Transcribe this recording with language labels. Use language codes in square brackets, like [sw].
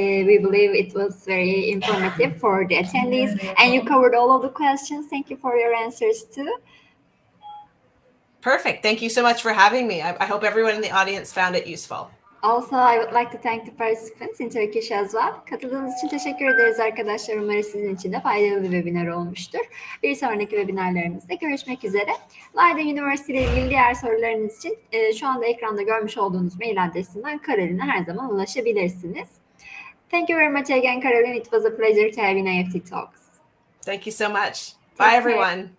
[en] We believe it was very informative for the attendees, and you covered all of the questions. Thank you for your answers too. Perfect. Thank you so much for having me. I hope everyone in the audience found it useful. Also, I would like to thank the participants in Turkish as well. [tr] Katıldığınız için teşekkür ederiz arkadaşlar. Umarım sizin için de faydalı bir webinar olmuştur. Bir sonraki webinarlarımızda görüşmek üzere. Leiden Üniversitesi ile ilgili diğer sorularınız için şu anda ekranda görmüş olduğunuz mail adresinden Caroline her zaman ulaşabilirsiniz. [en] Thank you very much again, Caroline. It was a pleasure to have you in IEFT Talks. Thank you so much. Bye, everyone.